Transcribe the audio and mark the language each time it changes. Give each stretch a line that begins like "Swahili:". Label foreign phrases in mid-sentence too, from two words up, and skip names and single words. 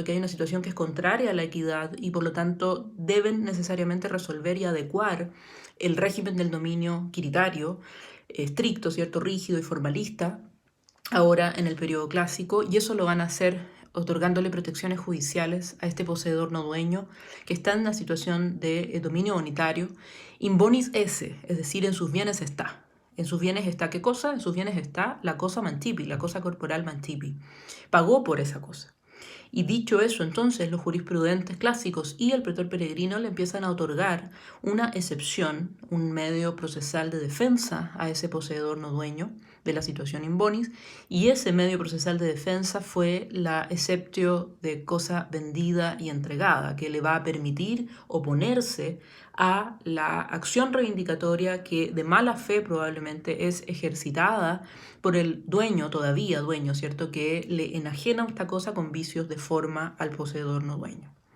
Spanish: Que hay una situación que es contraria a la equidad y por lo tanto deben necesariamente resolver y adecuar el régimen del dominio quiritario, estricto, ¿cierto? Rígido y formalista, ahora en el periodo clásico, y eso lo van a hacer otorgándole protecciones judiciales a este poseedor no dueño que está en una situación de dominio unitario,
Latin: in bonis esse,
Spanish: es decir, en sus bienes está. En sus bienes está, ¿qué cosa? En sus bienes está la cosa mantipi, la cosa corporal mantipi. Pagó por esa cosa. Y dicho eso, entonces los jurisprudentes clásicos y el pretor peregrino le empiezan a otorgar una excepción, un medio procesal de defensa a ese poseedor no dueño de la situación
Latin: in bonis,
Spanish: y ese medio procesal de defensa fue la exceptio de cosa vendida y entregada, que le va a permitir oponerse a la acción reivindicatoria que de mala fe probablemente es ejercitada por el dueño, todavía dueño, ¿cierto?, que le enajena esta cosa con vicios de forma al poseedor no dueño.